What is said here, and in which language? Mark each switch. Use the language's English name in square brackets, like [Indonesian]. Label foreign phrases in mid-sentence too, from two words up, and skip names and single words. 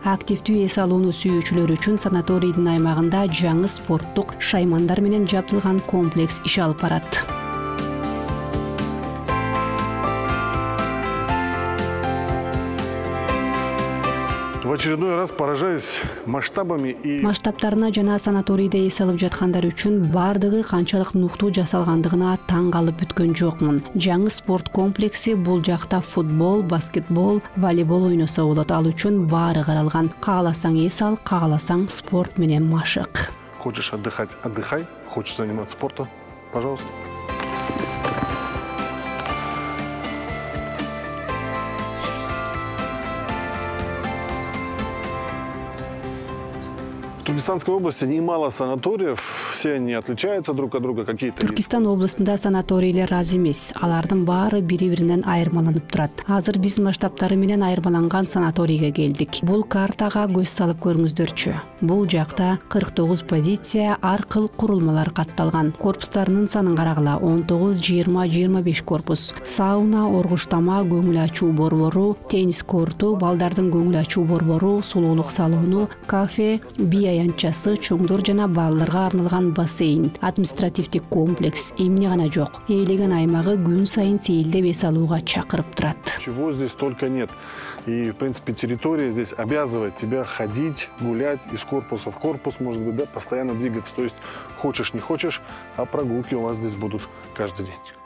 [Kyrgyz] Активдүү эс алууну сүйүүчүлөр үчүн санаторийдин аймагында жаңы спорттук шаймандар менен жабдылган комплекс иш алып барат. [Russian] В очередной раз поражаюсь масштабами и... [Kyrgyz] Масштабтарына жана санаторийде эс алып жаткандар үчүн бардыгы канчалык нуктуу жасалгандыгына таң калып бүткөн жокмун. Жаңы спорт комплекси бул жакта футбол, баскетбол, волейбол ойносо болот. Ал үчүн баары каралган. Кааласаң эс ал, кааласаң спорт менен машык. [Russian] Хочешь отдыхать – отдыхай. Хочешь заниматься спортом – пожалуйста. В Туркестанской области немало санаториев, все они отличаются друг от друга, какие-то... [Kyrgyz] Түркистан областында санаторийлер аз эмес, алардын баары бири-биринен айырмаланып турат. Азыр биз масштабтары менен айырмаланган санаторийге келдик. Бул картага көз салып көрүңүздөрчү. Бул жакта 49 позиция ар кыл курулмалар катталган. Корпустарынын санын карагыла 19, 20, 25 корпус. Сауна, оргуштама, көңүл ачуу борбору, теннис корту, балдардын көңүл ачуу борбору, сулуулук салону, кафе, би аянтчасы, чоңдор жана балдарга арналган бассейн, административдик комплекс, эмне гана жок. Ээлеген аймагы күн сайын сейилдеп эс алууга чакырып турат. [Russian] Чего здесь только нет. И, в принципе, территория здесь обязывает тебя ходить, гулять из корпуса в корпус, может быть, да, постоянно двигаться. То есть хочешь, не хочешь, а прогулки у вас здесь будут каждый день.